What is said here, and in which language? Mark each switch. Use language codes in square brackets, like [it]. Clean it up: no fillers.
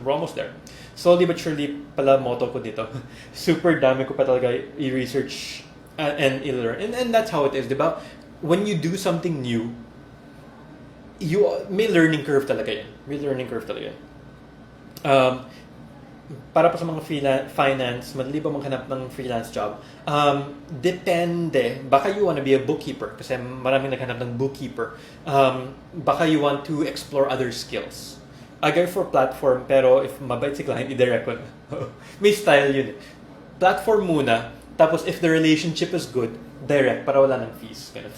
[en] We're almost there. Slowly but surely, pala motto ko dito. Super [tl] dami ko pa talaga [en] i-research and i-learn. And that's how it is, diba? When you do something new, may learning curve talaga yan. May learning curve talaga yan. [tl] Para pa sa mga finance, madali ba maghanap ng freelance job? Depende. [en] Baka you want to be a bookkeeper [tl] kasi maraming naghanap ng bookkeeper. [en] Baka you want to explore other skills. [tl] Agay for platform, pero if mabait si client, i-direct ko na. May style yun. [en] Platform muna, tapos if the relationship is good, direct, [tl] para wala ng [en] fees.